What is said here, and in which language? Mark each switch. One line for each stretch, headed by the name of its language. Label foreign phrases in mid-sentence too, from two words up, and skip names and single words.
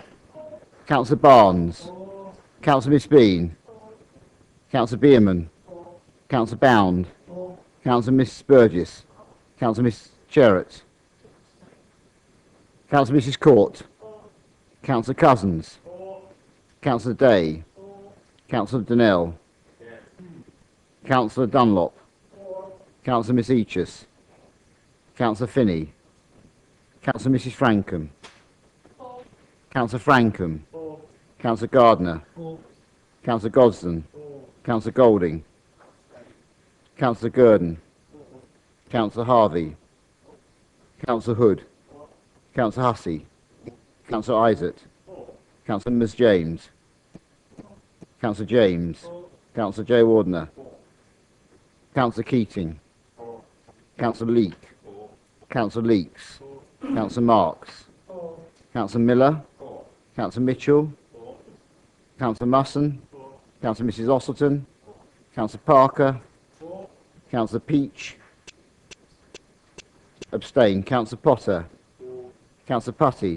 English: Councillor Barnes. Councillor Miss Bean. Councillor Bierman. Councillor Bound. Councillor Mrs Burgess. Councillor Miss Cherrett. Councillor Mrs Court. Councillor Cousins. Councillor Day. Councillor Donnell. Councillor Dunlop. Councillor Miss Eachus. Councillor Finney. Councillor Mrs Frankham. Councillor Frankham. Councillor Gardner. Councillor Gosden. Councillor Golding. Councillor Gurdon. Councillor Harvey. Councillor Hood. Councillor Hussey. Councillor Isaac. Councillor Ms James. Councillor James. Councillor J Wardner. Councillor Keating. Councillor Leek. Councillor Leeks. Councillor Marks. Councillor Miller. Councillor Mitchell. Councillor Musson. Councillor Mrs Ossleton. Councillor Parker. Councillor Peach. Abstain. Councillor Potter. Councillor Putty.